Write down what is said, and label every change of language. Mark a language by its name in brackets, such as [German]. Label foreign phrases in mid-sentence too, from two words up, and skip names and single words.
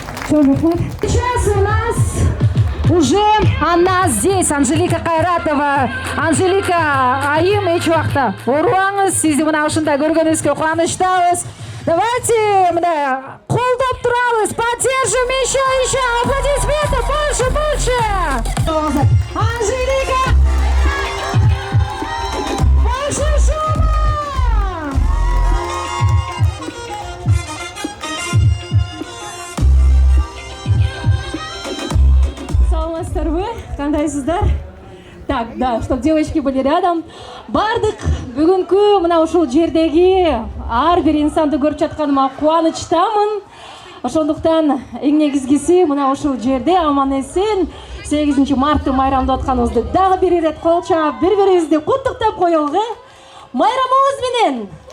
[Russian] Сейчас у нас уже она здесь, Анжелика Кайратова. [Kyrgyz] Анжелика айым эч убакта оруаңыз, сизди мына ушундай көргөнүбүзгө кубанычтабыз. Давайте мына колдоп турабыз. [Russian] Поддержим еще аплодисменты, больше. Анжелика! Больше шума! [Kyrgyz] Саламатсыздарбы? Кандайсыздар? [Russian] Так, да, чтобы девочки были рядом. [Kyrgyz] Бардык бүгүнкү мына ушул жердеги ар бир инсанды көрүп жатканыма кубанычтамын. Ошондуктан эң негизгиси мына ушул жерде аман эсен 8 мартты майрамдап атканыбызды дагы бир ирет кол чаап бири-бирибизди куттуктап коелук, Майрамыбыз менен.